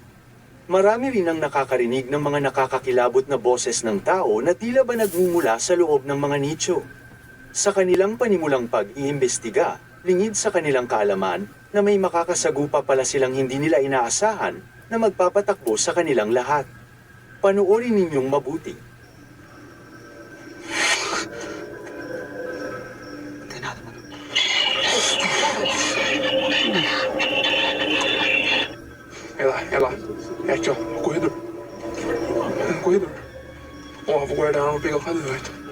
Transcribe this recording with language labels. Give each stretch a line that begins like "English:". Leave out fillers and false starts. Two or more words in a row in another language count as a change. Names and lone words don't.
Filipino: Marami rin ang nakakarinig ng mga nakakakilabot na boses ng tao na tila ba nagmumula sa loob ng mga nicho. Sa kanilang panimulang pag-iimbestiga, lingid sa kanilang kaalaman na may makakasagupa pala silang hindi nila inaasahan na magpapatakbo sa kanilang lahat. Panoorin ninyong mabuti.
Portuguese: É lá. É aqui, ó. No corredor. É no corredor. Ó, vou guardar ela, vou pegar o casamento.